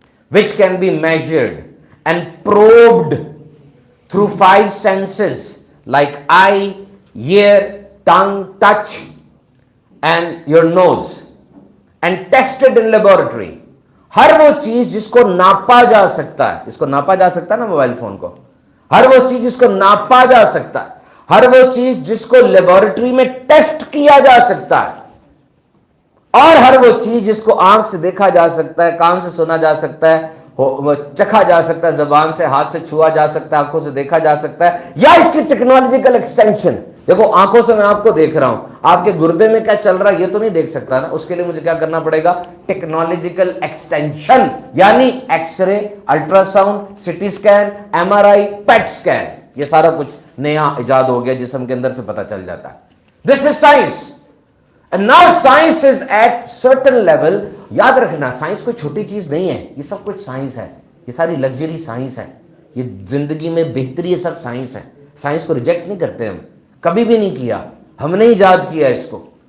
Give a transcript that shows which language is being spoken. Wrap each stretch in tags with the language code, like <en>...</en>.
<en>which can be measured and probed through 5 senses like eye, ear, tongue, touch and your nose and tested in laboratory.</en> <ur>ہر وہ چیز جس کو ناپا جا سکتا ہے، اس کو ناپا جا سکتا ہے نا موبائل فون کو، ہر وہ چیز جس کو ناپا جا سکتا ہے، ہر وہ چیز جس کو لیبارٹری میں ٹیسٹ کیا جا سکتا ہے، اور ہر وہ چیز جس کو آنکھ سے دیکھا جا سکتا ہے، کان سے سنا جا سکتا ہے، چکھا جا سکتا ہے، زبان سے، ہاتھ سے چھوا جا سکتا ہے، آنکھوں سے دیکھا جا سکتا ہے، یا اس کی ٹیکنالوجیکل ایکسٹینشن دیکھو آنکھوں سے میں آپ کو دیکھ رہا ہوں, آپ کے گردے میں کیا چل رہا ہے یہ تو نہیں دیکھ سکتا نا, اس کے لیے مجھے کیا کرنا پڑے گا, ٹیکنالوجیکل ایکسٹینشن, یعنی X ray, ultra sound, city scan, M R آئی, پیٹ اسکین, یہ سارا کچھ نیا ایجاد ہو گیا جسم کے اندر سے پتہ چل جاتا ہے.</ur> <en>This is science. And now science is at certain level.</en> <ur>یاد رکھنا سائنس کوئی چھوٹی چیز نہیں ہے, یہ سب کچھ سائنس ہے, یہ ساری لگژری سائنس ہے, یہ زندگی میں بہتری یہ سب سائنس ہے. سائنس کو ریجیکٹ نہیں کرتے ہم, کبھی بھی نہیں کیا, ہم نے ایجاد کیا اس کو.</ur>